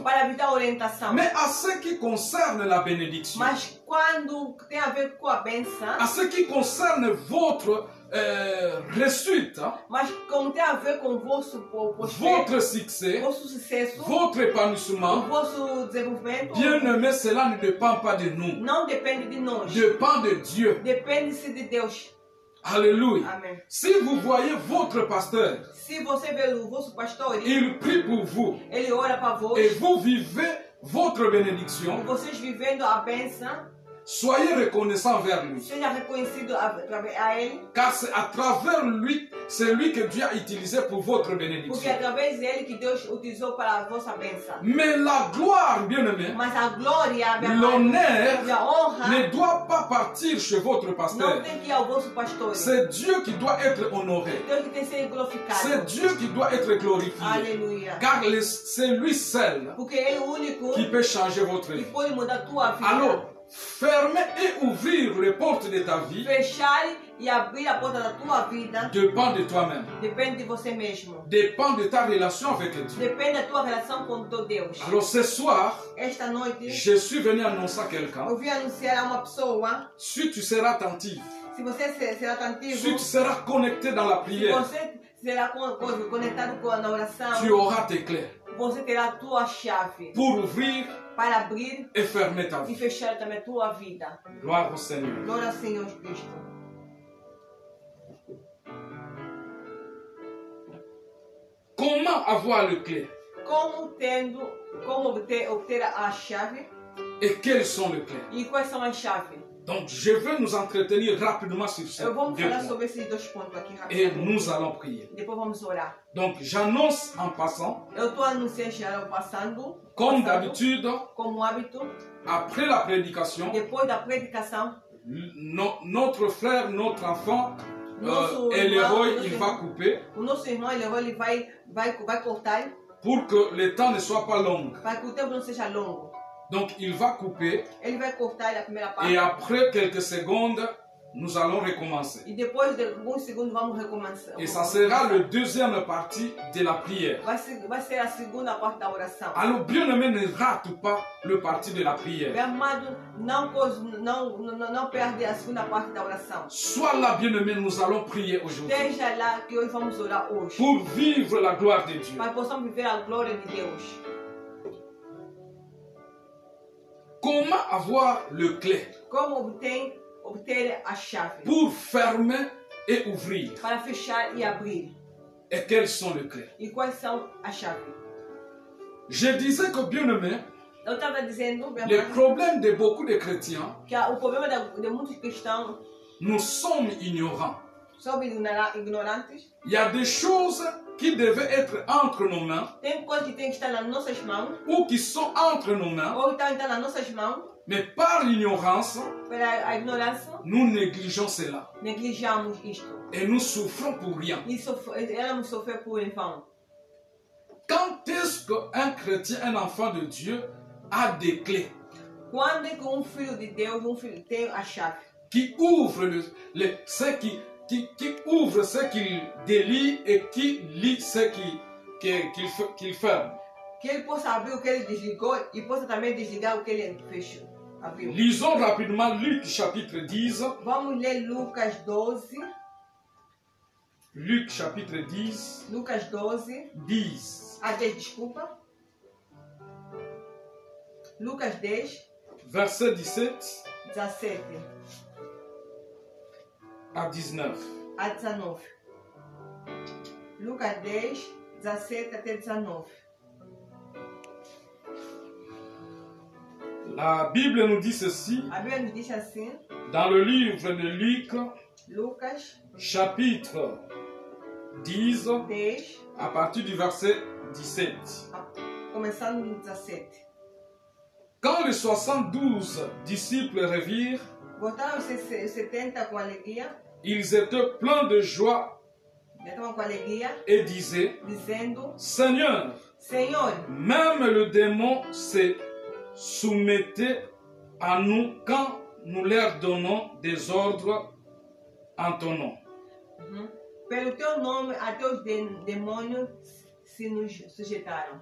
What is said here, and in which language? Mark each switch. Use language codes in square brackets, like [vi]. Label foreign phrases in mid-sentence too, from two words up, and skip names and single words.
[fr] Mais à ce qui concerne la bénédiction, à ce qui concerne votre réussite, votre succès, votre épanouissement, bien-aimé, cela ne dépend pas de nous. Dépend de Dieu. Alléluia. Amen. Si vous voyez votre pasteur, il prie pour vous, et vous vivez votre bénédiction, [pt] vocês vivendo a bênção, [fr] soyez reconnaissants envers lui. [pt] seja reconhecido a Ele, [fr] Car c'est à travers lui, c'est lui que Dieu a utilisé pour votre [pt] porque é [fr] bénédiction. [pt] através dele que Deus utilizou para a vossa bênção. [fr] Mais la gloire, bien-aimé, [pt] Mas a glória, a [fr] l'honneur [pt] a honra, [fr] ne doit pas partir chez votre [pt] não [fr] pasteur. [pt] tem que ir ao vosso pastor. [fr] C'est Dieu qui doit être honoré. [pt] Deus que tem que ser glorificado. [fr] C'est Dieu qui doit être glorifié. [pt] Aleluia. [fr] Car c'est lui seul [pt] Porque Ele é o único [fr] qui peut changer votre [pt] que [fr] vie. [pt] pode mudar a tua vida. [fr] Alors, fermer et ouvrir les portes de ta vie [pt] Fechar e abrir a porta da tua vida [fr] dépend de toi-même. [pt] depende de você mesmo. [fr] Dépend de ta relation avec Dieu. [pt] Depende da tua relação com o teu Deus. [fr] Alors ce soir, [pt] Esta noite, [fr] je suis venu annoncer à quelqu'un, [pt] eu vim anunciar a uma pessoa, [fr] si tu seras attentif, [pt] se você será atentivo, [fr] si tu seras connecté dans la [pt] se [fr] prière, [pt] você será conectado com a oração, [fr] tu auras tes clés [pt] você terá a tua chave [fr] pour ouvrir [pt] para abrir [fr] et fermer ta [pt] e [fr] vie. [pt] fechar também a tua vida. [fr] Gloire au Seigneur. [pt] Glória ao Senhor Cristo. [fr] Comment avoir le clé [pt] Como obter a chave [fr] et quelles sont les clés? [pt] e quais são as chaves? [fr] Donc je vais nous entretenir rapidement sur ces [pt] Eu vou [fr] deux [pt] falar [fr] points [pt] sobre esses dois pontos aqui [fr] et [pt] rapidamente. [fr] nous allons prier. [pt] Depois vamos orar. [fr] Donc j'annonce en passant, [pt] Eu estou anunciando já passando, [fr] comme d'habitude, [pt] como hábito, [fr] après la prédication, [pt] depois da predicação, [fr] notre frère, notre enfant, [pt] Nosso [fr] et [pt] irmão, [fr] l'héros, il va couper [pt] o nosso irmão ele vai cortar [fr] pour que le temps ne soit pas long. [pt] para que o tempo não seja longo. [fr] Donc il va couper [pt] Ele vai cortar a primeira parte [fr] et après quelques secondes, nous allons recommencer. [pt] e depois de alguns segundos vamos recomeçar. [fr] Et ça sera la deuxième partie de la prière. [pt] Vai ser a segunda parte da oração. [fr] Alors bien-aimé, ne rate pas le parti de la prière. [pt] Meu amado, não perde a segunda parte da oração. [fr] Sois là, bien-aimé, nous allons prier aujourd'hui [pt] Esteja lá que hoje vamos orar hoje. [fr] pour vivre la gloire de Dieu. [pt] Para que possamos viver a glória de Deus. [fr] Comment avoir le clé [pt] Como obter a chave [fr] pour fermer et ouvrir? [pt] para fechar e abrir. [fr] Et quelles sont les clés? [pt] E quais são as chaves? [fr] Je disais que, bien-aimé, [pt] Eu estava dizendo, meu [fr] le [pt] amado, [fr] problème de beaucoup de chrétiens, [pt] que o problema de muitos cristãos [fr] nous sommes ignorants. [pt] são ignorantes. [fr] Il y a des choses qui devaient être entre nos mains [pt] Tem coisas que tem que estar nas nossas mãos, [fr] ou qui sont entre nos mains, [pt] ou estão nas nossas mãos, [fr] mais par l'ignorance, [pt] pela ignorância, [fr] nous négligeons cela [pt] negligamos isto. [fr] et nous souffrons pour rien. [pt] E ela sofrer por em vão. [fr] Quand est-ce qu'un chrétien, un enfant de Dieu, a des clés [pt] Quando é que filho de Deus, filho tem a chave? [fr] qui ouvrent qui ouvre ce qu'il délie et qui lit ce qu'il ferme? [pt] Que ele possa abrir o que ele desligou e possa também desligar o que ele fechou. Abriu. [fr] Lisons rapidement Luc chapitre 10. [pt] Vamos ler Lucas 12. [fr] Luc chapitre 10. [pt] Lucas 12. [fr] 10. [pt] 10, desculpa. Lucas 10, [fr] Verset 17 [pt] 17 [fr] à 19. [pt] a 19. Lucas 10, 17 até 19. [fr] La Bible nous dit ceci [pt] A Bíblia nos diz assim, [fr] dans le livre de Luc [pt] Lucas [fr] chapitre 10 [pt] 10, [fr] à partir du verset 17. [pt] começando no 17. [fr] Quand les 72 disciples revirent, [pt] Voltaram os 70 com alegria, [fr] ils étaient pleins de joie [pt] já estavam com alegria, [fr] et disaient, [pt] dizendo, [fr] Seigneur, [pt] Senhor, [fr] même le démon se soumettait à nous quand nous leur donnons des ordres en ton nom. [pt] pelo teu nome até os demônios se nos sujeitaram.